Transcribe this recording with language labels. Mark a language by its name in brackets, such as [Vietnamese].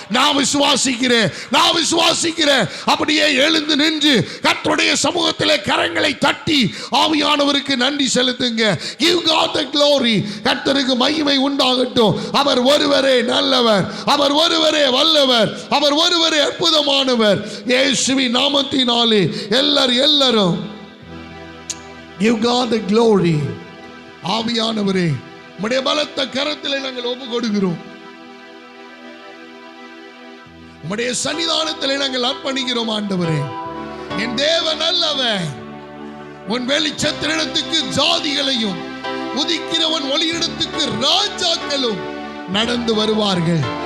[Tamil] நான் விசுவாசிக்கிறேன், நான் விசுவாசிக்கிறேன். அப்படியே எழுந்து நின்று கர்த்தருடைய சமூகத்திலே கரங்களை தட்டி ஆவியானவருக்கு நன்றி செலுத்துங்க. [English] Give God the glory. [Tamil] கர்த்தருக்கு மகிமை உண்டாகட்டும். அவர் ஒருவரே நல்லவர், அவர் ஒருவரே வல்லவர், அவர் ஒருவரே அற்புதமானவர். இயேசுவின் நாமத்தினாலே எல்லாரும் [English] Give God the glory. [Tamil] ஆவியானவரே, உம்முடைய பலத்த கரத்திலே நாங்கள் ஒப்பு கொடுக்கிறோம். உம்முடைய சன்னிதானத்திலே நாங்கள் அர்ப்பணிக்கிறோம். ஆண்டவரே, என் தேவன் நல்லவன். உன் வெளிச்சத்தினிடத்துக்கு ஜாதிகளையும் உதிக்கிறவன் ஒளியிடத்துக்கு ராஜாக்களும் நடந்து வருவார்கள்.